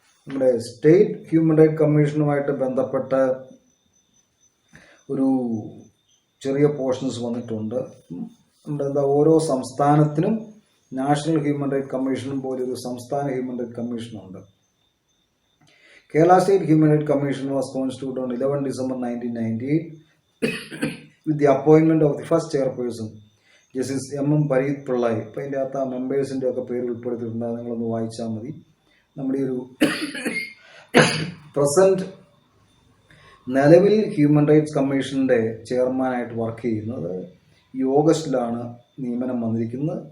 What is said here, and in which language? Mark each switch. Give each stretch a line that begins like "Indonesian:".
Malayalam: നമ്മുടെ state human right കമ്മീഷനുമായിട്ട് ബന്ധപ്പെട്ട് ഒരു ചെറിയ പോർഷൻസ് വന്നിട്ടുണ്ട്. എന്താ ഓരോ സംസ്ഥാനത്തിനും നാഷണൽ ഹ്യൂമൻ റൈറ്റ് കമ്മീഷനും പോലെ ഒരു സംസ്ഥാന human right കമ്മീഷനുണ്ട്.
English: Kerala State Human Rights Commission was constituted on 11 December 1998 with the appointment of the first chairperson, Justice M. Pareeth Pillai.
Malayalam: ഇപ്പോൾ അതിൻ്റെ അകത്ത് ആ മെമ്പേഴ്സിൻ്റെ ഒക്കെ പേര് ഉൾപ്പെടുത്തിയിട്ടുണ്ട്. അത് നിങ്ങളൊന്ന് വായിച്ചാൽ മതി. നമ്മുടെ ഒരു പ്രസൻറ്റ് നിലവിൽ ഹ്യൂമൻ റൈറ്റ്സ് കമ്മീഷൻ്റെ ചെയർമാനായിട്ട് വർക്ക് ചെയ്യുന്നത് ഈ ഓഗസ്റ്റിലാണ് നിയമനം വന്നിരിക്കുന്നത്.